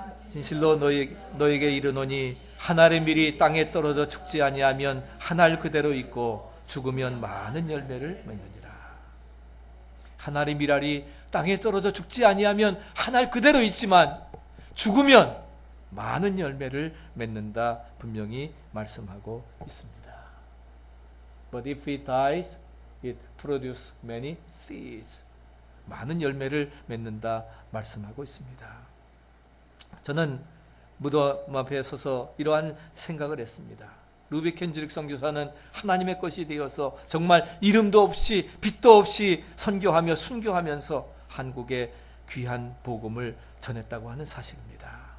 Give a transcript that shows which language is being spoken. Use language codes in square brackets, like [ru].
[ko] 진실로 너에게 이르노니 한 알의 밀이 땅에 떨어져 죽지 아니하면 한 알 그대로 있고 죽으면 많은 열매를 맺느니라. 한 알의 밀알이 땅에 떨어져 죽지 아니하면 한 알 그대로 있지만 죽으면 많은 열매를 맺는다, 분명히 말씀하고 있습니다. [en] But if it dies, it produces many seeds. [ko] 많은 열매를 맺는다 말씀하고 있습니다. 저는 무덤 앞에 서서 이러한 생각을 했습니다. 루비 켄저릭 선교사는 하나님의 것이 되어서 정말 이름도 없이 빛도 없이 선교하며 순교하면서 한국의 귀한 복음을 전했다고 하는 사실입니다.